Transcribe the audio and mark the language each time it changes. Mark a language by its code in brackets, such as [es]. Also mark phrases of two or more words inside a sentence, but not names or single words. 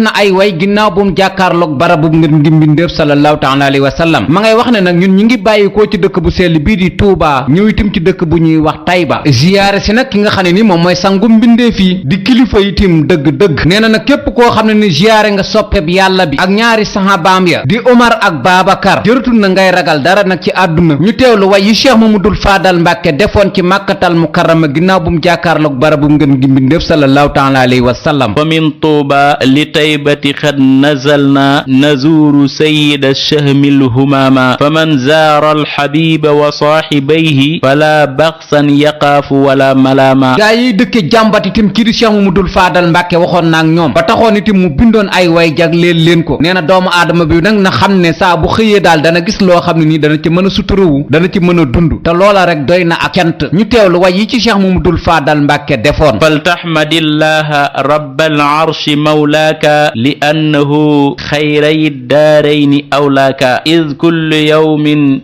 [wo] na ay way ginnaaw bu mu jàkkaarloog barabu ngir ngi mbindéef [ar] صلى الله تعالى عليه وسلم [wo] ma ngay wax ne nag ñun ñi ngi bàyyikoo ci dëkk bu sell bii di Touba ñëw itam ci dëkk bu ñuy wax Tayba ziyaare si nag ki nga xam ne ni moom mooy sangu mbindeef yi di kilifa itam dëgg-dëgg nee na nag képp koo xam ne ni ziyaare nga soppeb yàlla bi ak ñaari sahabaam ya di Omar ak Babacar jëratul na ngay ragal dara nag ci àdduna ñu teewlu way yi Cheikh Mamadou Fadal Mbàkke defoon ci Màkkatal Mukarrama ginnaaw bu mu jàkkaarloog barabu ngeen gi mbindéef [ar] صلى الله تعالى عليه وسلم ومن طوبى لطيبة قد نزلنا نزور سيد شهم الهمام فمن زار الحبيب وصاحبيه فلا بخسا يخاف ولا ملامة [wo] gaa yi dëkke jàmbat itam kii di Cheikh Mamadou Fadal Mbàkke waxoon naak ñoom ba taxoon itam mu bindoon ay way jagleel leen ko nee na doomu aadama bi nag na xam ne saa bu xëyee daal dana gis loo xam ne nii dana ci mën a suturawu dana ci mën a dund te loola rek doy na ak cant ñu teewlu way yi ci Cheikh Mamadou Fadal Mbàkke defoon [ar] فالحمد لله رب العرش مولاك لأنه خير الدارين أولاك إذ كل يوم